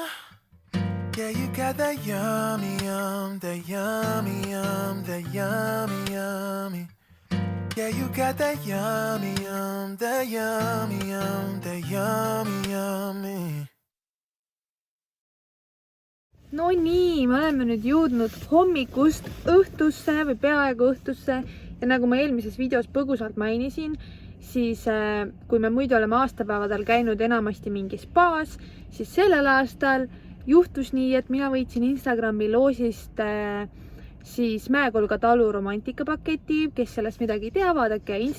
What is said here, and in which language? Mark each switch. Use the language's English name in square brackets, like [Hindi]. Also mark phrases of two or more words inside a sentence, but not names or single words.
[English] Yeah, you got that yummy, that yummy, that yummy, yummy. Yeah, you got that yummy, that yummy, that yummy, yummy. [Estonian] No nii, me oleme nüüd jõudnud hommikust õhtusse või peaaegu õhtusse ja nagu ma eelmises videos põgusalt mainisin, siis kui me muidu oleme aastapäevadel käinud enamasti mingi spaas, siis sellel aastal juhtus nii, et mina võitsin Instagrami loosist siis Mäekolga talu romantikapaketi, kes sellest midagi ei tea, vaadake